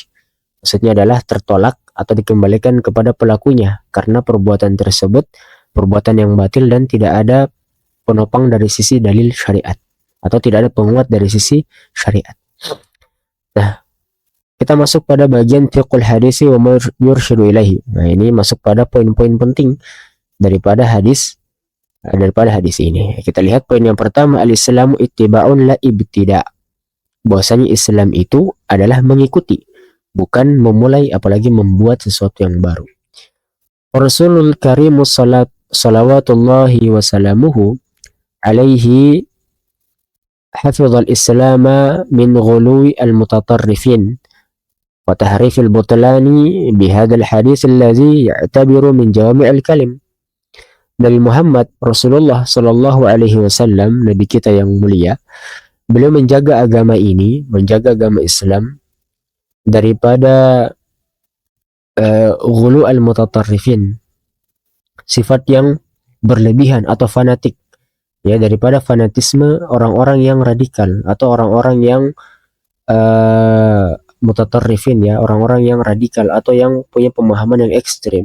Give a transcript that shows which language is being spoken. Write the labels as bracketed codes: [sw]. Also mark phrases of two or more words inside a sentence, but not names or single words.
[id] Maksudnya adalah tertolak atau dikembalikan kepada pelakunya karena perbuatan tersebut perbuatan yang batil dan tidak ada penopang dari sisi dalil syariat atau tidak ada penguat dari sisi syariat. Nah, kita masuk pada bagian [ar] فقه الحديث ويرشد إليه. [id] Nah, ini masuk pada poin-poin penting daripada hadis ini. Kita lihat poin yang pertama, [ar] الإسلام اتباع لا ابتداع'. [id] Bahwasanya Islam itu adalah mengikuti, bukan memulai apalagi membuat sesuatu yang baru. [ar] الرسول الكريم صلوات الله وسلامه عليه حفظ الإسلام من غلو المتطرفين وتحريف البطلان بهذا الحديث الذي يعتبر من جوامع الكلم. [id] Nabi Muhammad Rasulullah [ar] صلى الله عليه وسلم, [id] Nabi kita yang mulia, beliau menjaga agama ini, menjaga agama Islam daripada [ar] غلو المتطرفين, [id] sifat yang berlebihan atau fanatik, ya, daripada fanatisme orang-orang yang radikal atau orang-orang yang mutatarrifin, ya, orang-orang yang radikal atau yang punya pemahaman yang ekstrim.